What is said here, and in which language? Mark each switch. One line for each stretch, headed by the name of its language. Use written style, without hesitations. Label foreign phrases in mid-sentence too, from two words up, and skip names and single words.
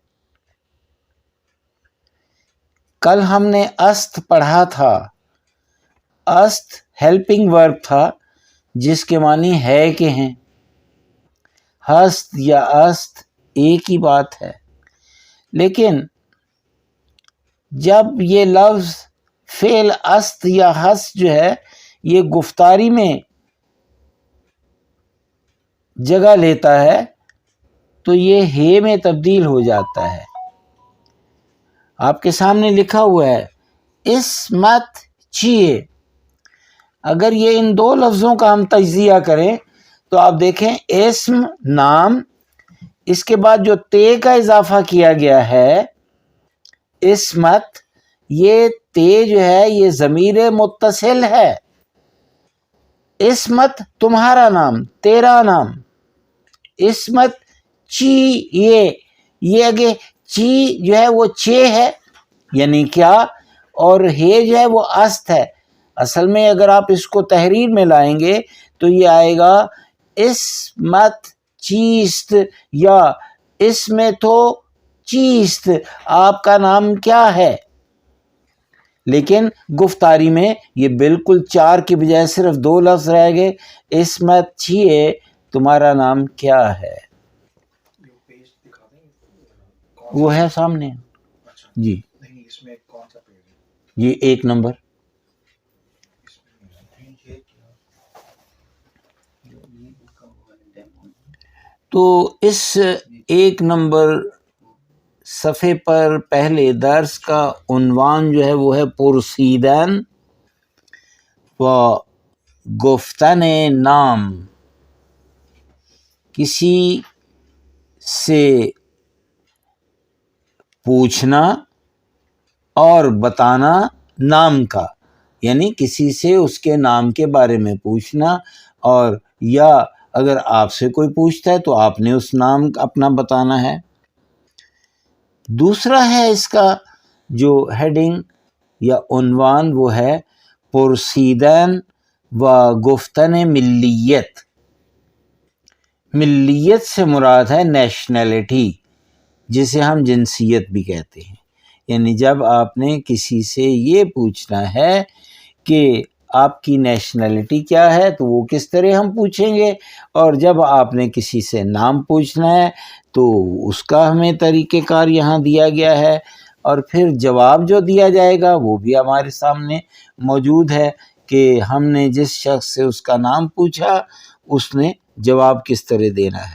Urdu: کل ہم نے است پڑھا تھا، است
English: helping verb
Urdu: تھا جس کے معنی ہے کہ ہیں، ہست یا است ایک ہی بات ہے، لیکن جب یہ لفظ فعل است یا ہست جو ہے یہ گفتاری میں جگہ لیتا ہے تو یہ ہے میں تبدیل ہو جاتا ہے۔ آپ کے سامنے لکھا ہوا ہے
Persian: اسمت چیئے۔
Urdu: اگر یہ ان 2 لفظوں کا ہم تجزیہ کریں تو آپ دیکھیں اسم نام، اس کے بعد جو تے کا اضافہ کیا گیا ہے اسمت، یہ تے جو ہے یہ ضمیر متصل ہے۔ اسمت تمہارا نام، تیرا نام،
Persian: اسمت چی
Urdu: یہ اگے چی جو ہے وہ چے ہے یعنی کیا، اور ہے جو ہے وہ است ہے۔ اصل میں اگر آپ اس کو تحریر میں لائیں گے تو یہ آئے گا
Persian: اسمت چیست،
Urdu: یا اس میں
Persian: تو چیست،
Urdu: آپ کا نام کیا ہے۔ لیکن گفتاری میں یہ بالکل 4 کی بجائے صرف 2 لفظ رہ گئے،
Persian: اسمت چیئے،
Urdu: تمہارا نام کیا ہے۔ پیج دکھا دیں گے؟ وہ ہے سامنے اچھا جی، نہیں، اس میں کون سا پیج ہے؟ یہ 1 نمبر۔ اس میں یہ کیا یہ لکھا ہوا ہے ڈیمو۔ تو اس 1 نمبر صفحے پر پہلے درس کا عنوان جو ہے وہ ہے
Persian: پرسیدن و گفتن نام،
Urdu: کسی سے پوچھنا اور بتانا نام کا، یعنی کسی سے اس کے نام کے بارے میں پوچھنا، اور یا اگر آپ سے کوئی پوچھتا ہے تو آپ نے اس نام اپنا بتانا ہے۔ دوسرا ہے اس کا جو ہیڈنگ یا عنوان وہ ہے
Persian: پرسیدن و گفتن ملیت۔
Urdu: ملیت سے مراد ہے نیشنلٹی، جسے ہم جنسیت بھی کہتے ہیں، یعنی جب آپ نے کسی سے یہ پوچھنا ہے کہ آپ کی نیشنلٹی کیا ہے تو وہ کس طرح ہم پوچھیں گے، اور جب آپ نے کسی سے نام پوچھنا ہے تو اس کا ہمیں طریقہ کار یہاں دیا گیا ہے، اور پھر جواب جو دیا جائے گا وہ بھی ہمارے سامنے موجود ہے کہ ہم نے جس شخص سے اس کا نام پوچھا اس نے جواب کس طرح دینا ہے۔